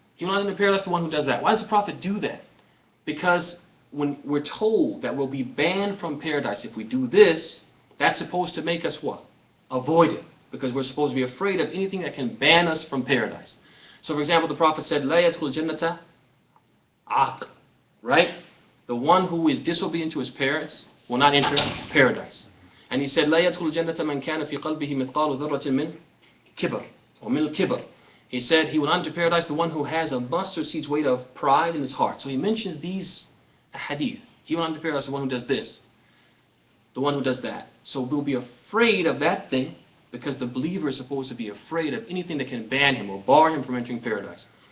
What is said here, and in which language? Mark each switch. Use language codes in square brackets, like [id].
[en] He will not enter paradise, the one who does that. Why does the Prophet do that? Because when we're told that we'll be banned from paradise if we do this, that's supposed to make us what? Avoid it. Because we're supposed to be afraid of anything that can ban us from paradise. So for example, the Prophet said, [ar] لَا يَدْخُلُ الْجَنَّةَ عَاقٍ, [en] right? The one who is disobedient to his parents will not enter paradise. And he said, [ar] لَا يَدْخُلُ الْجَنَّةَ مَنْ كَانَ فِي قَلْبِهِ مِثْقَالُ ذَرَّةٍ مِنْ كِبْرٍ [en] or [ar] مِنْ الْكِبْرِ. [en] He said he will not enter paradise, the one who has a mustard seed's weight of pride in his heart. So he mentions these hadith. He will not enter paradise, the one who does this, the one who does that. So we'll be afraid of that thing, because the believer is supposed to be afraid of anything that can ban him or bar him from entering paradise.